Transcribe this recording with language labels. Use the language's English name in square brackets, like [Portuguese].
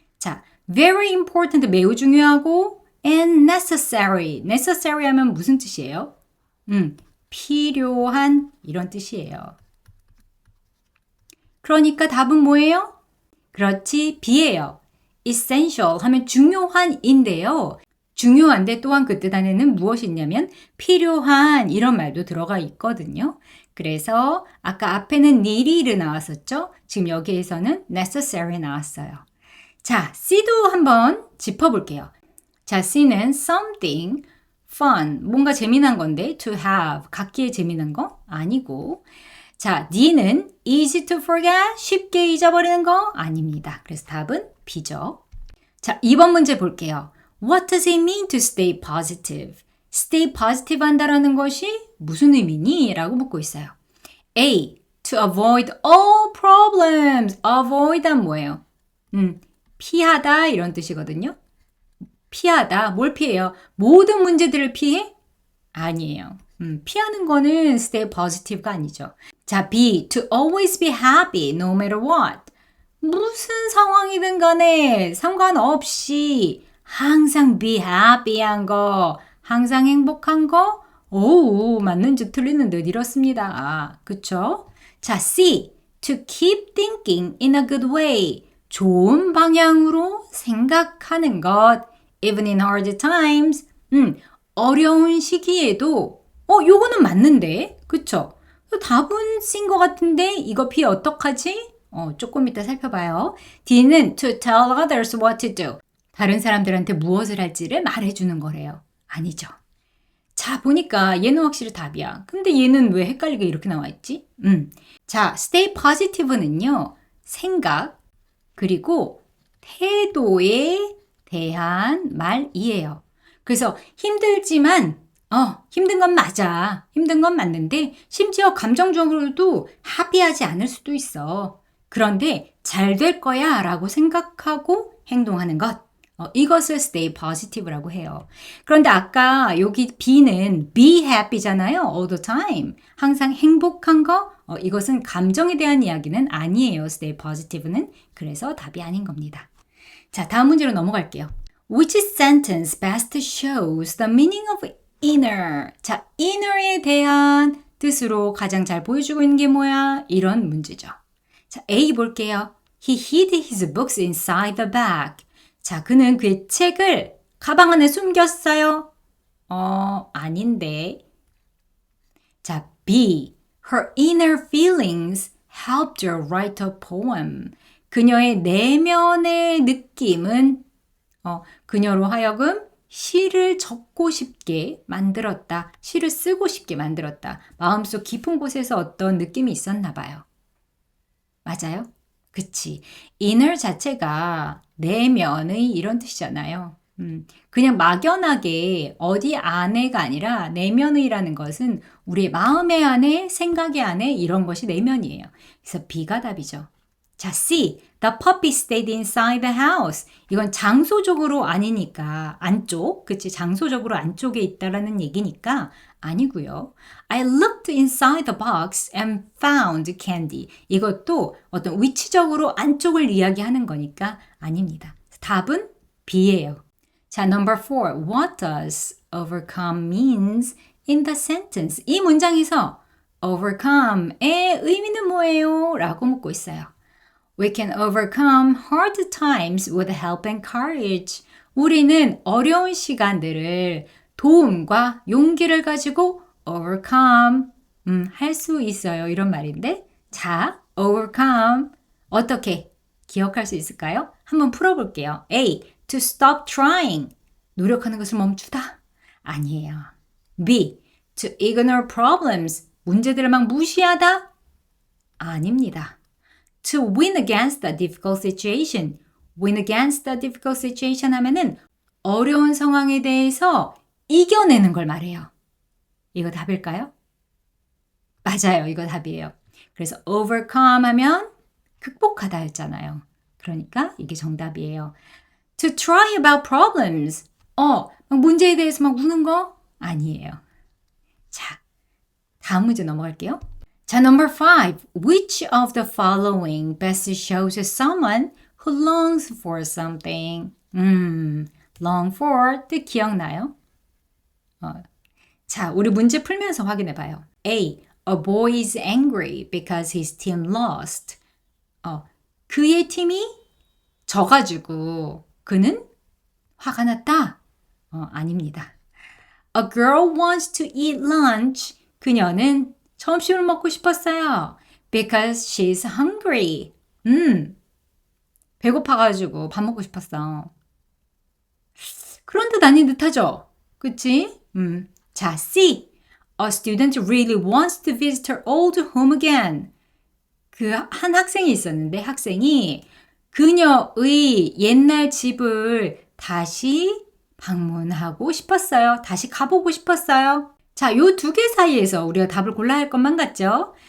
[English] 자, very important, [Korean] 매우 중요하고 [English] and necessary. [Korean] necessary 하면 무슨 뜻이에요? 필요한 이런 뜻이에요. 그러니까 답은 뭐예요? 그렇지, B예요. essential 하면 중요한인데요. 중요한데 또한 그 뜻 안에는 무엇이 있냐면 필요한 이런 말도 들어가 있거든요. 그래서 아까 앞에는 needed 나왔었죠? 지금 여기에서는 necessary 나왔어요. 자, C도 한번 짚어볼게요. 자, C는 [English] something fun, [Korean] 뭔가 재미난 건데 to have, 갖기에 재미난 거 아니고 자, D는 [English] easy to forget, [Korean] 쉽게 잊어버리는 거 아닙니다. 그래서 답은 B죠. 자, 2번 문제 볼게요. [English] What does it mean to stay positive? [Korean] stay positive 한다라는 것이 무슨 의미니? 라고 묻고 있어요. [English] A. To avoid all problems. [Korean] avoid은 뭐예요? 피하다 이런 뜻이거든요. 피하다. 뭘 피해요? 모든 문제들을 피해? 아니에요. 피하는 거는 stay positive가 아니죠. 자, B. [English] To always be happy no matter what. [Korean] 무슨 상황이든 간에 상관없이 항상 be happy한 거, 항상 행복한 거, 오, 맞는 듯 틀리는 듯 이렇습니다. 그쵸? 자, C. [English] To keep thinking in a good way. [Korean] 좋은 방향으로 생각하는 것. [English] Even in hard times. [Korean] 어려운 시기에도 요거는 맞는데. 그쵸? 답은 C인 것 같은데 이거 B 어떡하지? 조금 이따 살펴봐요. [English] D는 to tell others what to do. [Korean] 다른 사람들한테 무엇을 할지를 말해주는 거래요. 아니죠. 자, 보니까 얘는 확실히 답이야. 근데 얘는 왜 헷갈리게 이렇게 나와 있지? 자, stay positive는요. 생각, 그리고 태도에 대한 말이에요. 그래서 힘들지만 힘든 건 맞아. 힘든 건 맞는데 심지어 감정적으로도 합의하지 않을 수도 있어. 그런데 잘 될 거야 라고 생각하고 행동하는 것. 이것을 stay positive라고 해요. 그런데 아까 여기 B는 be happy잖아요. [English] all the time. [Korean] 항상 행복한 거. 이것은 감정에 대한 이야기는 아니에요. stay positive는. 그래서 답이 아닌 겁니다. 자, 다음 문제로 넘어갈게요. [English] Which sentence best shows the meaning of inner? [Korean] 자, inner에 대한 뜻으로 가장 잘 보여주고 있는 게 뭐야? 이런 문제죠. 자, A 볼게요. [English] He hid his books inside the bag. [Korean] 자, 그는 그의 책을 가방 안에 숨겼어요. 아닌데. 자, B. [English] Her inner feelings helped her write a poem. [Korean] 그녀의 내면의 느낌은 그녀로 하여금 시를 적고 싶게 만들었다. 시를 쓰고 싶게 만들었다. 마음속 깊은 곳에서 어떤 느낌이 있었나 봐요. 맞아요? 그치. inner 자체가 내면의 이런 뜻이잖아요. 그냥 막연하게 어디 안에가 아니라 내면의라는 것은 우리의 마음의 안에, 생각의 안에 이런 것이 내면이에요. 그래서 B가 답이죠. 자, C. [English] The puppy stayed inside the house. [Korean] 이건 장소적으로 아니니까 안쪽, 그치? 장소적으로 안쪽에 있다라는 얘기니까 아니고요. [English] I looked inside the box and found candy. [Korean] 이것도 어떤 위치적으로 안쪽을 이야기하는 거니까 아닙니다. 답은 B예요. 자, number 4. [English] What does overcome means in the sentence? [Korean] 이 문장에서 overcome의 의미는 뭐예요? 라고 묻고 있어요. [English] We can overcome hard times with help and courage. [Korean] 우리는 어려운 시간들을 도움과 용기를 가지고 overcome 할 수 있어요. 이런 말인데 자, overcome 어떻게 기억할 수 있을까요? 한번 풀어볼게요. A. [English] To stop trying. [Korean] 노력하는 것을 멈추다. 아니에요. B. [English] To ignore problems. [Korean] 문제들을 막 무시하다. 아닙니다. [English] To win against a difficult situation. win against a difficult situation [Korean] 하면은 어려운 상황에 대해서 이겨내는 걸 말해요. 이거 답일까요? 맞아요. 이거 답이에요. 그래서 overcome 하면 극복하다 했잖아요. 그러니까 이게 정답이에요. [English] To try about problems. [Korean] 막 문제에 대해서 막 우는 거? 아니에요. 자, 다음 문제 넘어갈게요. 자, number 5. [English] Which of the following best shows someone who longs for something? [Korean] long for 뜻 기억나요? 자, 우리 문제 풀면서 확인해 봐요. A. [English] A boy is angry because his team lost. [Korean] 그의 팀이 져가지고 그는 화가 났다. 아닙니다. [English] A girl wants to eat lunch. [Korean] 그녀는 점심을 먹고 싶었어요. [English] Because she's hungry. [Korean] 배고파가지고 밥 먹고 싶었어. 그런 뜻 아닌 듯 하죠? 그치? 자, C. [English] A student really wants to visit her old home again. [Korean] 그 한 학생이 있었는데 학생이 그녀의 옛날 집을 다시 방문하고 싶었어요. 다시 가보고 싶었어요. 자, 요 두 개 사이에서 우리가 답을 골라야 할 것만 같죠?